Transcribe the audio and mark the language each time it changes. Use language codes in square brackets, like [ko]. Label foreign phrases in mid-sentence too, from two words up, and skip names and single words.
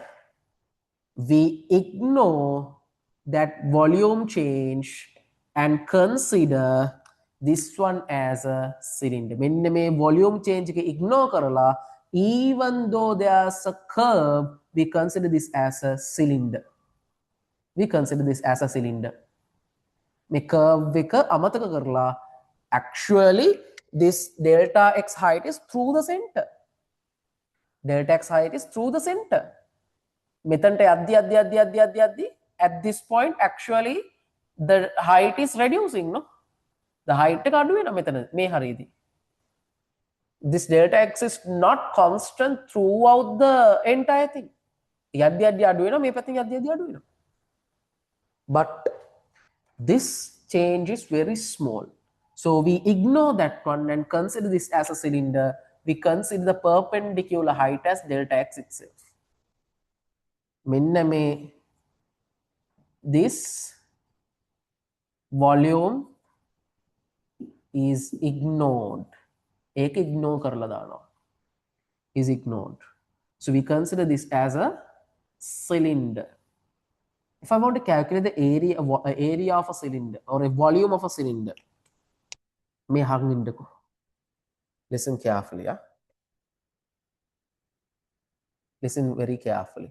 [en] We ignore that volume change and consider this one as a cylinder. When volume change ignore karala, even though there's a curve, we consider this as a cylinder. We consider this as a cylinder. [si] මේ curve එක අමතක කරලා [en] actually this delta x height is through the center. Delta x height is through the center. [si] මෙතනට යද්දි [en] at this point actually the height is reducing, no? The height [si] එක අඩු වෙනවා මෙතන මේ හරියදී. [en] This delta x is not constant throughout the entire thing. [si] යද්දි අඩු වෙනවා මේ පැත්තෙන් යද්දි අඩු වෙනවා. [en] But this change is very small. So we ignore that one and consider this as a cylinder. We consider the perpendicular height as delta x itself. [si] මෙන්න මේ [en] this volume is ignored. [si] ඒක ignore කරලා දානවා. [en] Is ignored. So we consider this as a cylinder. If I want to calculate the area of a cylinder or a volume of a cylinder, may hangindako. Listen carefully, yeah. Listen very carefully.